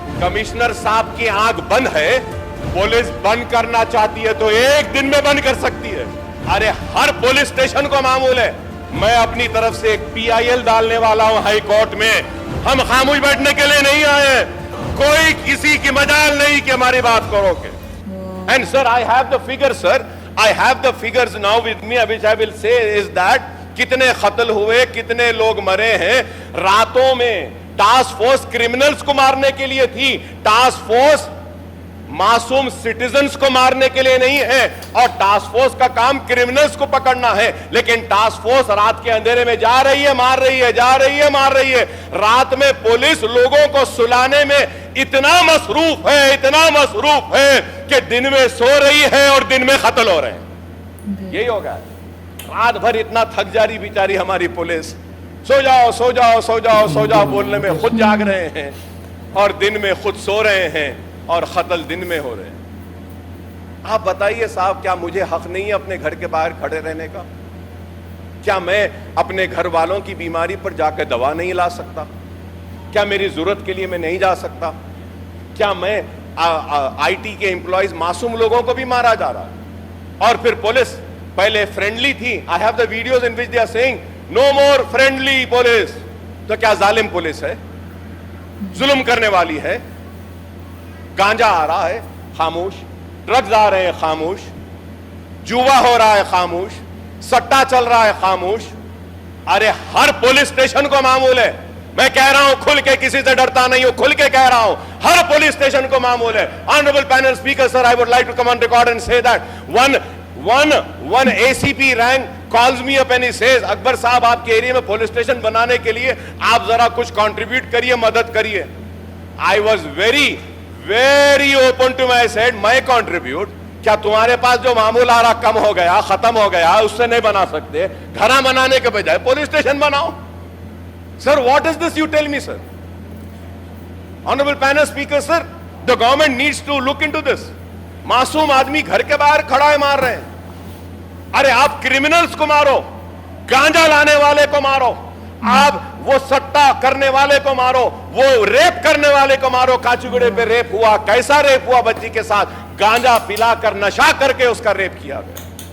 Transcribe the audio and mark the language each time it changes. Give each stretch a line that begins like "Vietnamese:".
Urdu: Commissioner صاحب کی آنکھ بند ہے. پولیس بند کرنا چاہتی ہے تو ایک دن میں بند کر سکتی ہے. ارے ہر پولیس اسٹیشن کو معمول ہے. میں اپنی طرف سے ایک PIL ڈالنے والا ہوں ہائی کورٹ میں. ہم خاموش بیٹھنے کے لیے نہیں آئے. کوئی کسی کی مجال نہیں کہ ہماری بات کرو گے.
English: And sir, I have the figures, sir. I have the figures now with me, which I will say is that
Urdu: کتنے قتل ہوئے, کتنے لوگ مرے ہیں. راتوں میں ٹاسک فورس کرمنلز کو مارنے کے لیے تھی. ٹاسک فورس معصوم سٹیزنز کو مارنے کے لیے نہیں ہے. اور ٹاسک فورس کا کام کرمنلز کو پکڑنا ہے. لیکن ٹاسک فورس رات کے اندھیرے میں جا رہی ہے, مار رہی ہے, جا رہی ہے, مار رہی ہے. رات میں پولیس لوگوں کو سلانے میں اتنا مصروف ہے کہ دن میں سو رہی ہے اور دن میں قتل ہو رہے ہیں. یہی ہوگا. رات بھر اتنا تھک جا رہی بیچاری ہماری پولیس. سو جاؤ سو جاؤ سو جاؤ سو جاؤ بولنے میں خود جاگ رہے ہیں اور دن میں خود سو رہے ہیں اور قتل دن میں ہو رہے ہیں. آپ بتائیے صاحب, کیا مجھے حق نہیں ہے اپنے گھر کے باہر کھڑے رہنے کا؟ کیا میں اپنے گھر والوں کی بیماری پر جا کے دوا نہیں لا سکتا؟ کیا میری ضرورت کے لیے میں نہیں جا سکتا؟ کیا میں IT کے امپلائیز معصوم لوگوں کو بھی مارا جا رہا ہے؟ اور پھر پولیس پہلے فرینڈلی تھی.
English: I have the videos in which they are saying no more friendly police.
Urdu: تو کیا ظالم پولیس ہے؟ ظلم کرنے والی ہے؟ گانجا آ رہا ہے خاموش, ڈرگز آ رہے ہیں خاموش, جوا ہو رہا ہے خاموش, سٹا چل رہا ہے خاموش. ارے ہر پولیس اسٹیشن کو معمول ہے. میں کہہ رہا ہوں کھل کے, کسی سے ڈرتا نہیں ہوں, کھل کے کہہ رہا ہوں ہر پولیس اسٹیشن کو معمول ہے.
English: Honorable panel speaker sir, I would like to come on record and say that one ACP rank calls me up and he says
Urdu: اکبر صاحب آپ کے ایریا میں پولیس اسٹیشن بنانے کے لیے آپ ذرا کچھ کنٹریبیوٹ کریے, مدد کریے.
English: I was very open to my. I said میں contribute.
Urdu: کیا تمہارے پاس جو معمول آ رہا کم ہو گیا, ختم ہو گیا, اس سے نہیں بنا سکتے؟ گھر بنانے کے بجائے پولیس اسٹیشن بناؤ.
English: Sir, what is this you tell me, sir? Honorable panel speaker sir, the government needs to look into this.
Urdu: معصوم آدمی گھر کے باہر کھڑا ہے, مار رہے ہیں. ارے آپ کرمنلز کو مارو, گانجا لانے والے کو مارو, آپ وہ سٹا کرنے والے کو مارو, وہ ریپ کرنے والے کو مارو. کاچیگوڑے پہ ریپ ہوا, کیسا ریپ ہوا بچی کے ساتھ؟ گانجا پلا کر, نشا کر کے اس کا ریپ کیا گیا.